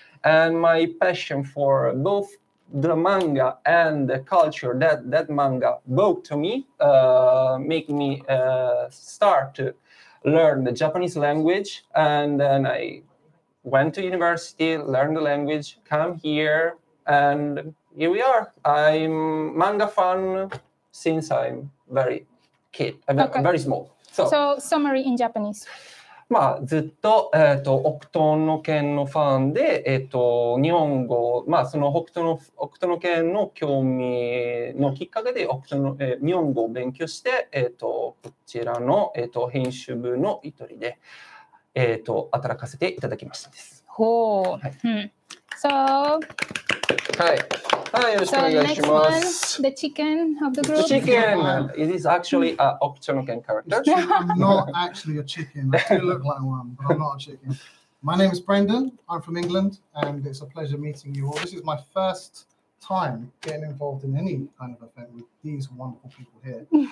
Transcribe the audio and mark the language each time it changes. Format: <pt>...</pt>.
<en>And my passion for both the manga and the culture that manga brought to me make me start to learn the Japanese language. And then I went to university, learned the language, come here, and here we are. I'm manga fan since I'm very small. So summary in Japanese.</en> <ja>まあ、ずっと、北斗の拳のファンで、日本語、まあ、その北斗の拳の興味のきっかけで日本語を勉強して、こちらの、編集部の一人で、働かせていただきましたです。ほう。はい。So, はい、よろしくお願いします。</ja> <en>So next one, the chicken of the group. The chicken. It is actually a Octonoken character. I'm not actually a chicken. I do look like one, but I'm not a chicken. My name is Brendan. I'm from England, and it's a pleasure meeting you all. This is my first time getting involved in any kind of event with these wonderful people here.</en>